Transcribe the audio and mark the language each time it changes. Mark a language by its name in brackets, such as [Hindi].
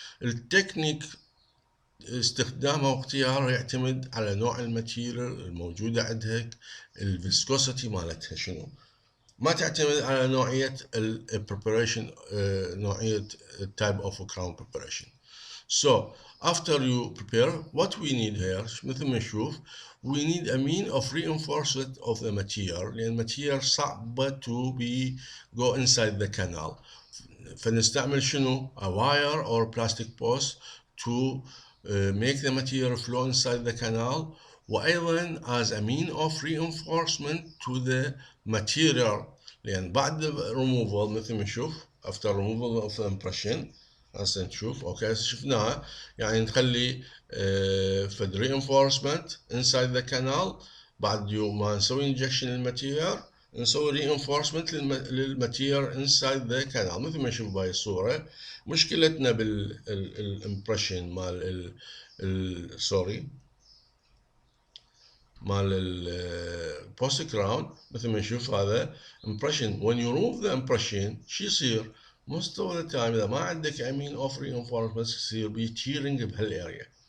[Arabic] التكنيك استخدامها واختيارها يعتمد على نوع الماتيريال الموجودة عندك، الفيسكوسيتي مالتها شنو، ما تعتمد على نوعية البريباريشن نوعية type of crown preparation. [English] So after you prepare what we need here [Arabic] مثل ما نشوف [English] we need a mean of reinforcement of the material [Arabic] لأن الماتيريال صعبة [English] to be go inside the canal، [Arabic] فنستعمل شنو [English] a wire or plastic post to make the material flow inside the canal، [Arabic] وأيضا [English] as a mean of reinforcement to the material، [Arabic] لأن بعد removal مثل ما نشوف [English] after removal of the impression [Arabic] هسه نشوف اوكي هسه شفناها، يعني نخلي فد [English] reinforcement inside the canal [Arabic] بعد ما نسوي injection للماتيريال نسوي reinforcement للماتيريال inside the canal مثل ما نشوف بهاي الصورة. مشكلتنا بالامبريشن مال سوري مال البوست كراون مثل ما نشوف هذا impression [English] when you remove the impression [Arabic] شو يصير؟ [English] most of the time [Arabic] اذا ما عندك امين اوف reinforcement يصير بي تيرنج بهالاريا.